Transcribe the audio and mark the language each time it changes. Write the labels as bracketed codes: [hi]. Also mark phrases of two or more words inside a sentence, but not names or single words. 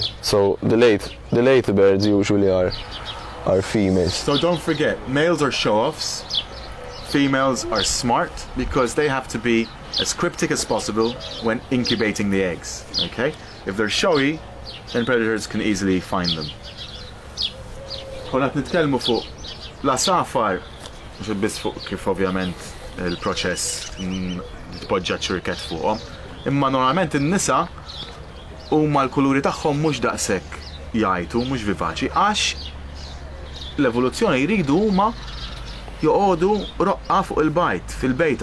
[en] So the late birds usually are females. So don't forget, males are show-offs. Females are smart because they have to be as cryptic as possible when incubating the eggs. Okay? If they're showy, then predators can easily find them. [mt] Ħonet nitkellmu fuq la safar, mhux biss fuq kif ovvjament il-proċess tpoġġa ċurkett fuqhom. Imma normalment in-nisa huma l-kuluri tagħhom mhux daqshekk jgħajtu, mhux vivaċi, għax l-evoluzzjoni jridu huma joqogħdu roqqa fuq il-bajt, fil-bejta.